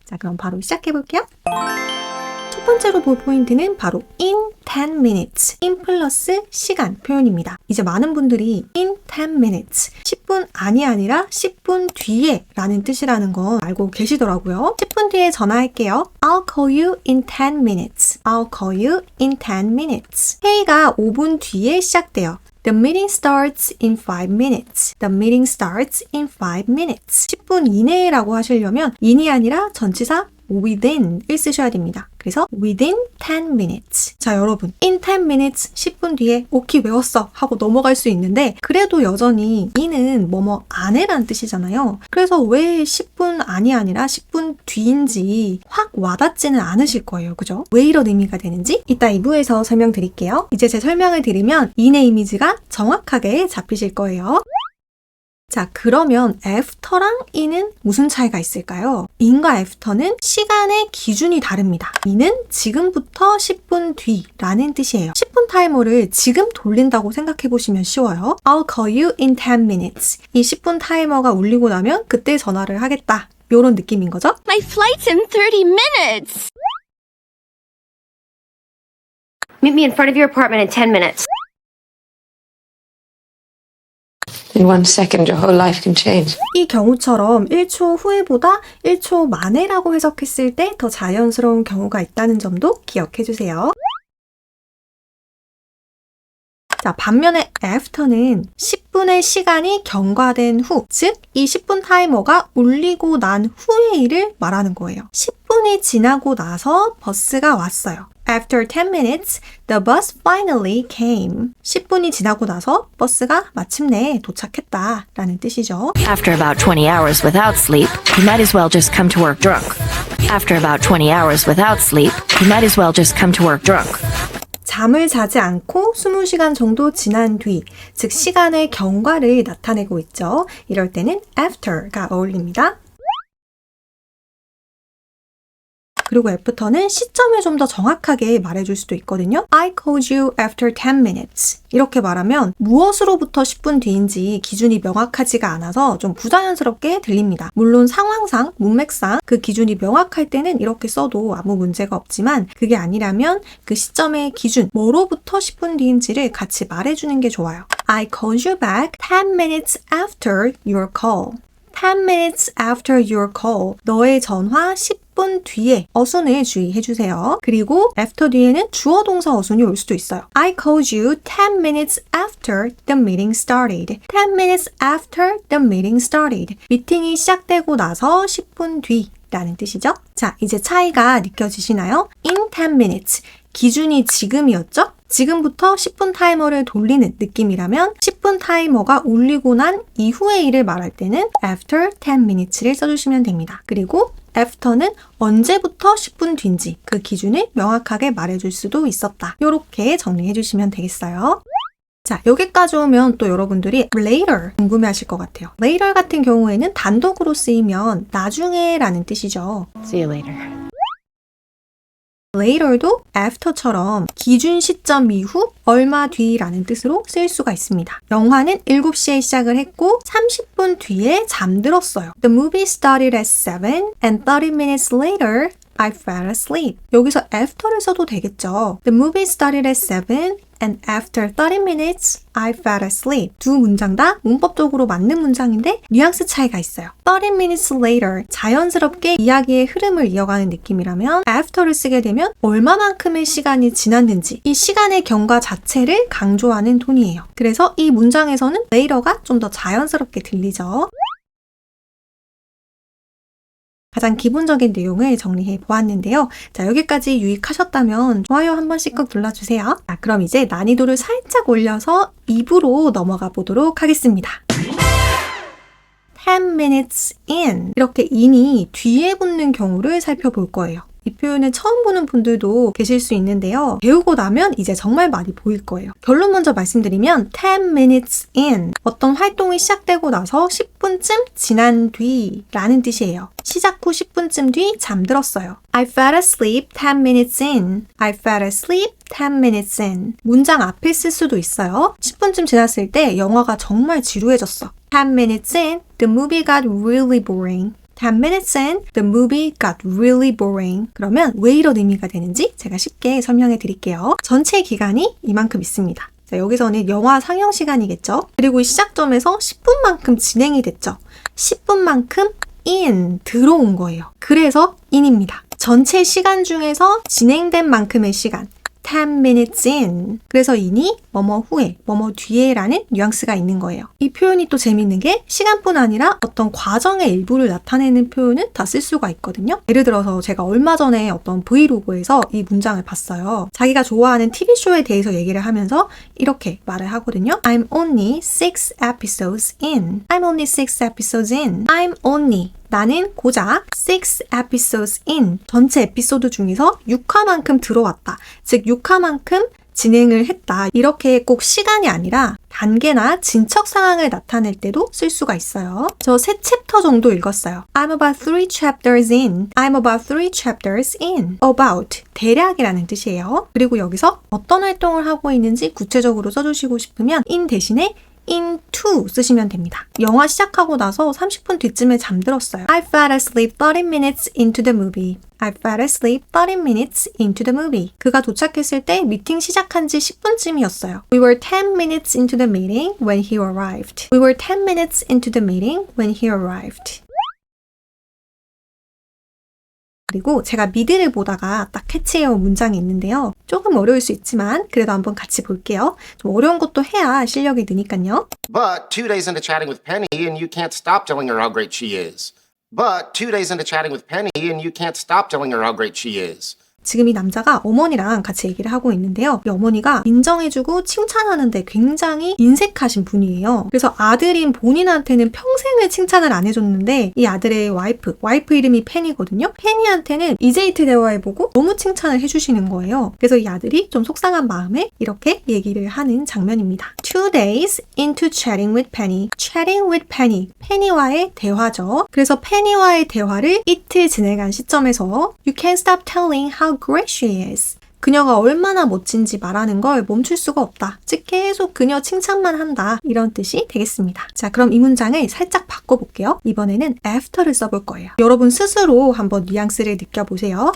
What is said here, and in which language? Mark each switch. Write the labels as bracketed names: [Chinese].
[Korean] 자, 그럼 바로 시작해볼게요. 첫 번째로 볼 포인트는 바로 [English] in 10 minutes, [Korean] in 플러스 시간 표현입니다. 이제 많은 분들이 [English] in 10 minutes, [Korean] 10분 안이 아니라 10분 뒤에 라는 뜻이라는 거 알고 계시더라고요. 10분 뒤에 전화할게요. [English] I'll call you in 10 minutes. I'll call you in 10 minutes. [Korean] 회의가 5분 뒤에 시작돼요. [English] The meeting starts in 5 minutes. The meeting starts in 5 minutes. [Korean] 10분 이내라고 하시려면 in이 아니라 전치사 within을 쓰셔야 됩니다. [English] 그래서 within 10 minutes. [Korean] 자, 여러분, [English] in 10 minutes, [Korean] 10분 뒤에 오케이 외웠어 하고 넘어갈 수 있는데 그래도 여전히 in은 뭐뭐 안에란 뜻이잖아요. 그래서 왜 10분 안이 아니라 10분 뒤인지 확 와닿지는 않으실 거예요. 그죠? 왜 이런 의미가 되는지 이따 2부에서 설명드릴게요. 이제 제 설명을 드리면 in의 이미지가 정확하게 잡히실 거예요. 자, 그러면 after랑 in은 무슨 차이가 있을까요? in과 after는 시간의 기준이 다릅니다. in은 지금부터 10분 뒤라는 뜻이에요. 10분 타이머를 지금 돌린다고 생각해 보시면 쉬워요. I'll call you in 10 minutes. 이 10분 타이머가 울리고 나면 그때 전화를 하겠다. 요런 느낌인 거죠? [English] My flight's in 30 minutes! Meet me in front of your apartment in 10 minutes. In 1 second, your whole life can change. [Korean] 이 경우처럼 1초 후에보다 1초 만에라고 해석했을 때 더 자연스러운 경우가 있다는 점도 기억해 주세요. 자, 반면에 after는 10분의 시간이 경과된 후, 즉 이 10분 타이머가 울리고 난 후의 일을 말하는 거예요. 10분이 지나고 나서 버스가 왔어요. [English] After 10 minutes, the bus finally came. [Korean] 10분이 지나고 나서 버스가 마침내 도착했다 라는 뜻이죠. [English] After about 20 hours without sleep, you might as well just come to work drunk. After about 20 hours without sleep, you might as well just come to work drunk. [Korean] 잠을 자지 않고 20시간 정도 지난 뒤, 즉 시간의 경과를 나타내고 있죠. 이럴 때는 after가 어울립니다. 그리고 after는 시점을 좀 더 정확하게 말해줄 수도 있거든요. [English] I called you after 10 minutes. [Korean] 이렇게 말하면 무엇으로부터 10분 뒤인지 기준이 명확하지가 않아서 좀 부자연스럽게 들립니다. 물론 상황상, 문맥상 그 기준이 명확할 때는 이렇게 써도 아무 문제가 없지만 그게 아니라면 그 시점의 기준, 뭐로부터 10분 뒤인지를 같이 말해주는 게 좋아요. [English] I called you back 10 minutes after your call. 10 minutes after your call. [Korean] 너의 전화 10분 뒤에 어순을 주의해주세요. 그리고 after 뒤에는 주어 동사 어순이 올 수도 있어요. [English] I called you 10 minutes after the meeting started. 10 minutes after the meeting started. [Korean] 미팅이 시작되고 나서 10분 뒤라는 뜻이죠. 자, 이제 차이가 느껴지시나요? [English] In 10 minutes. [Korean] 기준이 지금이었죠? 지금부터 10분 타이머를 돌리는 느낌이라면 10분 타이머가 울리고 난 이후의 일을 말할 때는 [English] after 10 minutes [Korean] 를 써주시면 됩니다. 그리고 after는 언제부터 10분 뒤인지 그 기준을 명확하게 말해줄 수도 있었다. 이렇게 정리해 주시면 되겠어요. 자, 여기까지 오면 또 여러분들이 later 궁금해하실 것 같아요. later 같은 경우에는 단독으로 쓰이면 나중에 라는 뜻이죠. [English] See you later. [Korean] later도 after처럼 기준 시점 이후 얼마 뒤라는 뜻으로 쓰일 수가 있습니다. 영화는 7시에 시작을 했고 30분 뒤에 잠들었어요. [English] The movie started at 7 and 30 minutes later I fell asleep. [Korean] 여기서 after를 써도 되겠죠. [English] The movie started at 7 and after 30 minutes I fell asleep. [Korean] 두 문장 다 문법적으로 맞는 문장인데 뉘앙스 차이가 있어요. [English] 30 minutes later [Korean] 자연스럽게 이야기의 흐름을 이어가는 느낌이라면 after를 쓰게 되면 얼마만큼의 시간이 지났는지 이 시간의 경과 자체를 강조하는 톤이에요. 그래서 이 문장에서는 later가 좀 더 자연스럽게 들리죠. 가장 기본적인 내용을 정리해 보았는데요. 자, 여기까지 유익하셨다면 좋아요 한 번씩 꼭 눌러주세요. 자, 그럼 이제 난이도를 살짝 올려서 2부로 넘어가 보도록 하겠습니다. [English] 10 minutes in. [Korean] 이렇게 in이 뒤에 붙는 경우를 살펴볼 거예요. 이 표현을 처음 보는 분들도 계실 수 있는데요. 배우고 나면 이제 정말 많이 보일 거예요. 결론 먼저 말씀드리면 [English] 10 minutes in. [Korean] 어떤 활동이 시작되고 나서 10분쯤 지난 뒤 라는 뜻이에요. 시작 후 10분쯤 뒤 잠들었어요. [English] I fell asleep 10 minutes in. I fell asleep 10 minutes in. [Korean] 문장 앞에 쓸 수도 있어요. 10분쯤 지났을 때 영화가 정말 지루해졌어. [English] 10 minutes in, the movie got really boring. 10 minutes in, the movie got really boring. [Korean] 그러면 왜 이런 의미가 되는지 제가 쉽게 설명해 드릴게요. 전체 기간이 이만큼 있습니다. 자, 여기서는 영화 상영 시간이겠죠. 그리고 이 시작점에서 10분만큼 진행이 됐죠. 10분만큼 in, 들어온 거예요. 그래서 in입니다. 전체 시간 중에서 진행된 만큼의 시간. [English] 10 minutes in. [Korean] 그래서 in이 뭐뭐 후에, 뭐뭐 뒤에 라는 뉘앙스가 있는 거예요. 이 표현이 또 재밌는 게 시간뿐 아니라 어떤 과정의 일부를 나타내는 표현은 다 쓸 수가 있거든요. 예를 들어서 제가 얼마 전에 어떤 브이로그에서 이 문장을 봤어요. 자기가 좋아하는 TV쇼에 대해서 얘기를 하면서 이렇게 말을 하거든요. [English] I'm only 6 episodes in. I'm only 6 episodes in. I'm only [Korean] 나는 고작 [English] 6 episodes in. [Korean] 전체 에피소드 중에서 6화만큼 들어왔다. 즉 6화만큼 진행을 했다. 이렇게 꼭 시간이 아니라 단계나 진척 상황을 나타낼 때도 쓸 수가 있어요. 저 3 챕터 정도 읽었어요. [English] I'm about 3 chapters in. I'm about 3 chapters in. [Korean] About, 대략이라는 뜻이에요. 그리고 여기서 어떤 활동을 하고 있는지 구체적으로 써주시고 싶으면 in 대신에 into 쓰시면 됩니다. 영화 시작하고 나서 30분 뒤쯤에 잠들었어요. [English] I fell asleep 30 minutes into the movie. I fell asleep 30 minutes into the movie. [Korean] 그가 도착했을 때 미팅 시작한 지 10분쯤이었어요. [English] We were 10 minutes into the meeting when he arrived. We were 10 minutes into the meeting when he arrived. [Korean] 그리고 제가 미드를 보다가 딱 캐치해온 문장이 있는데요. 조금 어려울 수 있지만 그래도 한번 같이 볼게요. 좀 어려운 것도 해야 실력이 느니까요. [English] But 2 days into chatting with Penny and you can't stop telling her how great she is. But 2 days into chatting with Penny and you can't stop telling her how great she is. [Korean] 지금 이 남자가 어머니랑 같이 얘기를 하고 있는데요. 이 어머니가 인정해주고 칭찬하는데 굉장히 인색하신 분이에요. 그래서 아들인 본인한테는 평생을 칭찬을 안 해줬는데 이 아들의 와이프 이름이 펜이거든요. 펜이한테는 이제이트 대화해보고 너무 칭찬을 해주시는 거예요. 그래서 이 아들이 좀 속상한 마음에 이렇게 얘기를 하는 장면입니다. [English] 2 days into chatting with Penny. Chatting with Penny. [Korean] 페니와의 대화죠. 그래서 페니와의 대화를 이틀 진행한 시점에서 [English] You can't stop telling how great she is. [Korean] 그녀가 얼마나 멋진지 말하는 걸 멈출 수가 없다. 즉 계속 그녀 칭찬만 한다. 이런 뜻이 되겠습니다. 자, 그럼 이 문장을 살짝 바꿔볼게요. 이번에는 after를 써볼 거예요. 여러분 스스로 한번 뉘앙스를 느껴보세요.